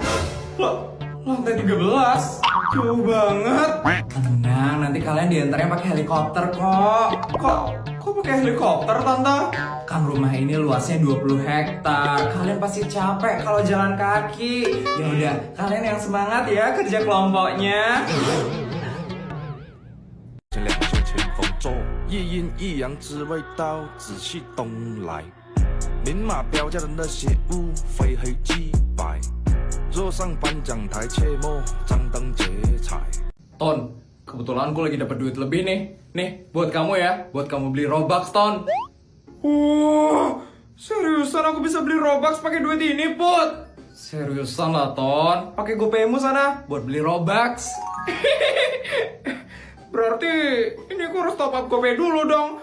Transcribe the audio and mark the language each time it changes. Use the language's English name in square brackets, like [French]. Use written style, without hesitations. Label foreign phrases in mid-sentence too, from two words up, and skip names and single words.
[Indonesian] Loh, lantai 13? Jauh banget. Tenang, nanti kalian diantarnya pakai helikopter kok. Kok pakai helikopter, Tante? Kan rumah ini luasnya 20 hektar. Kalian pasti capek kalau jalan kaki. Ya udah, kalian yang semangat ya kerja kelompoknya. [Chinese] 两袖清风走，一阴一阳之味道，紫气东来。明码标价的那些物，非黑即白。若上颁奖台，切莫张灯结彩。 [Indonesian] Ton, kebetulan aku lagi dapat duit lebih nih. Nih, buat kamu ya. Buat kamu beli Robux, Ton. Seriusan aku bisa beli Robux pakai duit ini, Put? Seriusan lah, Ton. Pakai GoPaymu sana buat beli Robux. Berarti ini aku harus [English] top up [Indonesian] GoPay dulu dong.